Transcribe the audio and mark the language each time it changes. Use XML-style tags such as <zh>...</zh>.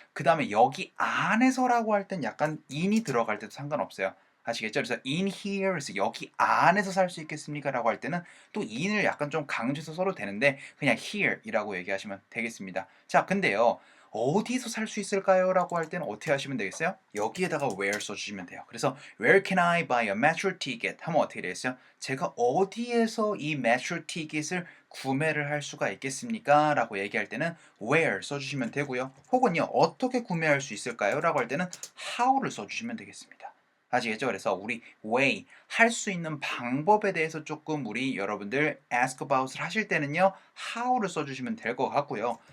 <ko>그 다음에 여기 안에서라고 할 땐 약간 in이 들어갈 때도 상관없어요. 아시겠죠? 그래서 in here에서 여기 안에서 살 수 있겠습니까? 라고 할 때는 또 in을 약간 좀 강조해서 써도 되는데 그냥 here 이라고 얘기하시면 되겠습니다. 자, 근데요. 어디서 살 수 있을까요? 라고 할 때는 어떻게 하시면 되겠어요? 여기에다가 where 써주시면 돼요.</ko> <en>그래서 Where can I buy a metro ticket?</en> <ko>하면 어떻게 되겠어요? 제가 어디에서 이 metro ticket을 구매를 할 수가 있겠습니까? 라고 얘기할 때는 where 써주시면 되고요. 혹은요, 어떻게 구매할 수 있을까요? 라고 할 때는 how를 써주시면 되겠습니다. 아시겠죠? 그래서 우리 way, 할 수 있는 방법에 대해서 조금 우리 여러분들 ask about을 하실 때는요, how를 써주시면 될 것 같고요.</ko>